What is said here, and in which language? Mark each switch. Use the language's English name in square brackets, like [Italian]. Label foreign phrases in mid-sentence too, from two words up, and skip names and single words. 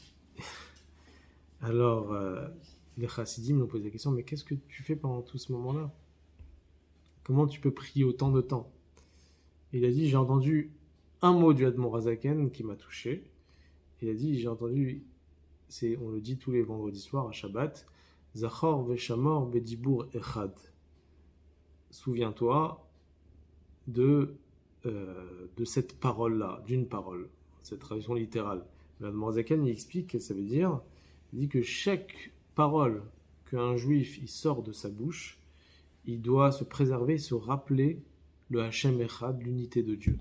[French] Alors les Chassidim lui ont posé la question, mais qu'est-ce que tu fais pendant tout ce moment-là? Comment tu peux prier autant de temps? Et il a dit, j'ai entendu un mot du Admor Hazaken qui m'a touché. Il a dit, j'ai entendu, on le dit tous les vendredis soirs à Shabbat, [Hebrew] זכור ושמור בדיבור אחד. [French] Souviens-toi de cette parole-là, d'une parole, cette traduction littérale. L'Admor Hazaken, il explique que ça veut dire, il dit que chaque parole qu'un juif il sort de sa bouche, il doit se préserver, se rappeler le [Hebrew] השם אחד, [French] l'unité de Dieu.